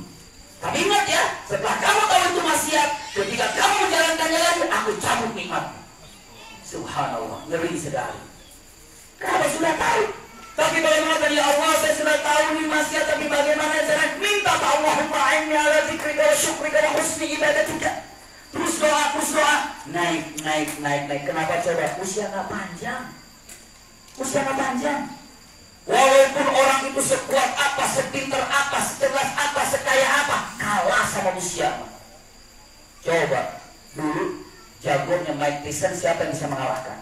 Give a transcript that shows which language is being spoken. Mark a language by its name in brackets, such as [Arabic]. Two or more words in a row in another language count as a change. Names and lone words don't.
[Indonesian] Tapi ingat ya, setelah kamu tahu itu maksiat, ketika kamu menjalankannya lagi, aku cabut nikmat. Subhanallah, ngeri sekali. Kenapa sudah tahu? Tapi kalau mengatakan, ya Allah, saya sudah tahu ini maksiat, tapi bagaimana cara minta ke [Arabic] اللهم إني على ذكرك وشكرك وحسن عبادتك. [Indonesian] Terus doa, naik. Kenapa coba? Usia nggak panjang. Walaupun orang itu sekuat apa, sepinter apa, secerdas apa, sekaya apa, kalah sama usia. Coba dulu jagonya Mike Tyson, siapa yang bisa mengalahkan?